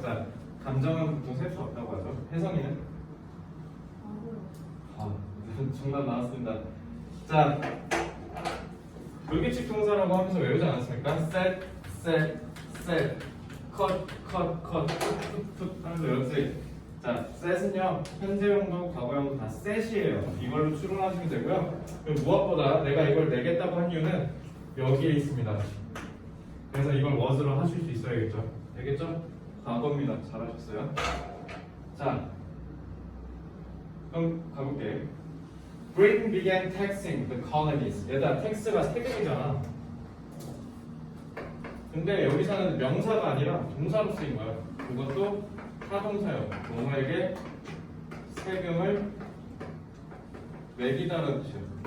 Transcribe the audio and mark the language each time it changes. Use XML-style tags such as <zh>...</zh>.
<ko>자, 감정은 보통 셀 수 없다고 하죠. 혜성이는? 아, 정답 나왔습니다. 자, 불규칙 동사라고 하면서 외우지 않았습니까? set, set, set, cut, cut, cut, put, put 하면서 외웠지. 자, set은요 현재형도 과거형도 다 set이에요. 이걸로 추론하시면 되고요. 그리고 무엇보다 내가 이걸 내겠다고 한 이유는 여기에 있습니다. 그래서 이걸 was로 하실 수 있어야겠죠. 되겠죠? 과거입니다. 잘하셨어요. 자, 그럼 가볼게.</ko> <en>Britain began taxing the colonies.</en> <ko>얘들아, 텍스가 세금이잖아. 근데 여기서는 명사가 아니라 동사로 쓰인 거야. 그것도 타동사요. 뭐뭐에게 세금을 매기다는 뜻이야.</ko>